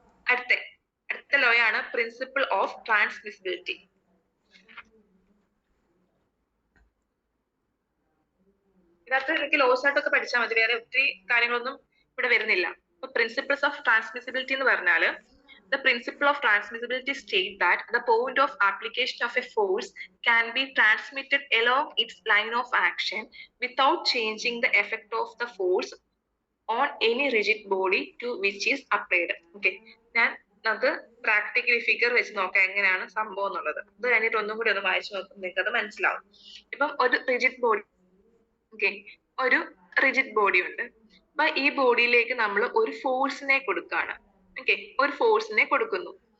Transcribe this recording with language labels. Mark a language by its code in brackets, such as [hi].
[ml] അടുത്ത ലോ ആണ് principle of transmissibility. ഇതിനകത്ത് എനിക്ക് ലോസ് ആയിട്ടൊക്കെ പഠിച്ചാൽ മതി, വേറെ ഒത്തിരി കാര്യങ്ങളൊന്നും ഇവിടെ വരുന്നില്ല. അപ്പൊ പ്രിൻസിപ്പിൾസ് ഓഫ് ട്രാൻസ്മിസിബിലിറ്റി എന്ന് പറഞ്ഞാല് [en] the principle of transmissibility state that the point of application of a force can be transmitted along its line of action without changing the effect of the force on any rigid body to which is applied. [ml] Okay, ഞാൻ നമുക്ക് practically figure വെച്ച് നോക്കാം എങ്ങനെയാണ് സംഭവം എന്നുള്ളത്. ഇത് കഴിഞ്ഞിട്ട് ഒന്നും കൂടി ഒന്ന് വായിച്ചു നോക്കും, നിങ്ങൾക്ക് അത് മനസ്സിലാവും. ഇപ്പം ഒരു റിജിഡ് ബോഡി, ഓക്കെ, ഒരു റിജിഡ് ബോഡി ഉണ്ട്. അപ്പൊ ഈ ബോഡിയിലേക്ക് നമ്മൾ ഒരു ഫോഴ്സിനെ കൊടുക്കുകയാണ്. ഓക്കെ, ഒരു ഫോഴ്സിനെ കൊടുക്കുന്നു.